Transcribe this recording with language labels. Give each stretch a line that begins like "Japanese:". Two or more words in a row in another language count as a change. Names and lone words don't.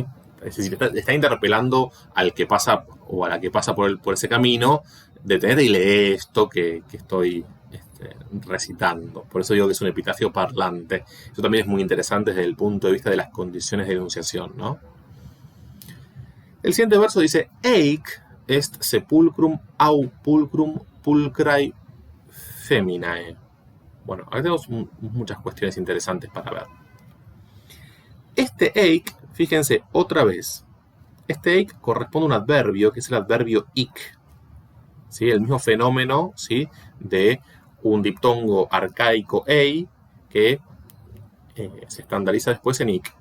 Spanish: Es decir, está interpelando al que pasa o a la que pasa por ese camino. Detenete y lee esto que estoy recitando. Por eso digo que es un epitafio parlante. Eso también es muy interesante desde el punto de vista de las condiciones de enunciación, ¿no? El siguiente verso dice:
Latin: Eic est sepulcrum au pulcrum pulcrae feminae.
Spanish: Bueno, acá tenemos muchas cuestiones interesantes para ver. Este eic, fíjense otra vez, este eic corresponde a un adverbio que es el adverbio ic. ¿Sí? El mismo fenómeno, ¿sí?, de un diptongo arcaico ei que se estandariza después en ic.